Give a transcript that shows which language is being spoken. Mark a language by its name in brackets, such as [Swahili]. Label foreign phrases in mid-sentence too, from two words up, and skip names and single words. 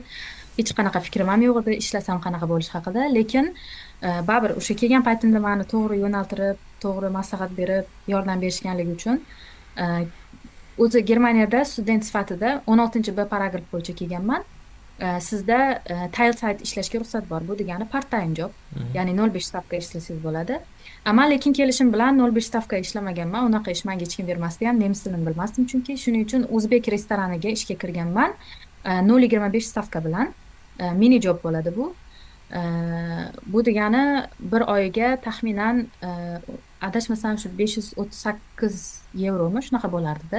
[Uzbek] Hech qanaqa fikrim ham yo'q edi, ishlasam qanaqa bo'lishi haqida. Lekin baribir o'sha kelgan paytimda meni to'g'ri yo'naltirib, to'g'ri maslahat berib, yordam berishganligi uchun o'zi Germaniyada student sifatida 16B paragraf bo'yicha kelganman. Sizda Teilzeit ishlashga ruxsat bor. Bu degani [English] part-time job, [Uzbek] ya'ni 0.5 stavka ishlasangiz bo'ladi. Ammo lekin kelishim bilan 0.5 stavka ishlamaganman. Unaqa ish menga hech kim bermasdi ham, nemis tilini bilmasdim chunki. Shuning uchun o'zbek restoraniga ishga kirganman. 0.25 stavka bilan [English] mini job [Uzbek] bo'ladi bu. Bu degani bir oyiga taxminan adashmasam shu 538 yevromi shunaqa bo'lardi-da.